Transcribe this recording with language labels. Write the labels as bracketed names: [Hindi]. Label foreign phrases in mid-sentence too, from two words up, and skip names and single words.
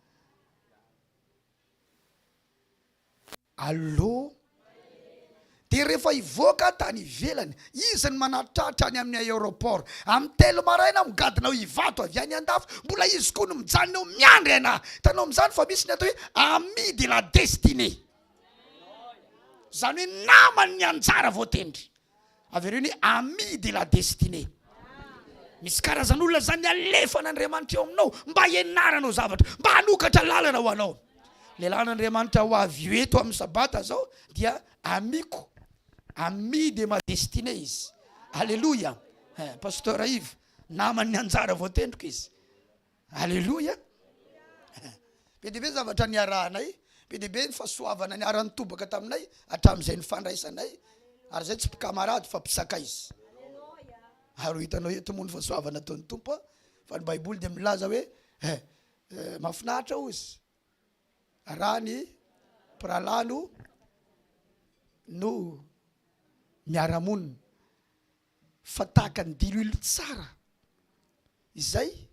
[Malagasy] allo de rehefa ivoaka tany ivelany izy ny manatratra any amin'ny aéroport amin'ny telo maraina migadinao ivato avy any andafo mbola izy koa no mijanona eo miandry ana tanao amin'izany fa misy ny atao hoe [French] ami de la destinée [Malagasy] zany hoe namany ny anjara voatendry avereo ny [French] ami de la destinée [Malagasy] misy karazan'olona zany alefan'Andriamanitra eo aminao mba ianaranao zavatra mba hanokatra lalana ho anao le lan'Andriamanitra ho avy eto amin'ny sabata zao dia amiko [French] ami de ma destinée [Malagasy] izy alleluia pasteur Yves namany anjara voatendriko izy alleluia be de be zavatra niarahanay be de be ny fahasoavana niarany tobaka taminay hatramin'izay ny fandraisanay ary zay tsy mpikamarady fa mpisaka izy ary hitanao eto moa ny fahasoavana ataon'ny tompo fa ny baiboly de milaza hoe mahafinaritra ozy raha ny pralano no miaramonina fa tahaka ny dilily tsara izay